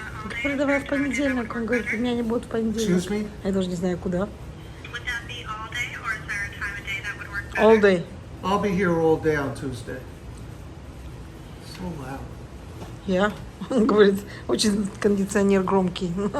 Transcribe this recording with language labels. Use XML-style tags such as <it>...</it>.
<ru>Говорит, давай в понедельник. Он говорит, у меня не будет в понедельник.</ru> <en>Excuse me?</en> <ru>Я даже не знаю, куда.</ru> <en>Would that be all day, or is there a time of day that would work better? All day. I'll be here all day on Tuesday. So loud.</en> <ru>Я. Он говорит, очень кондиционер громкий.</ru>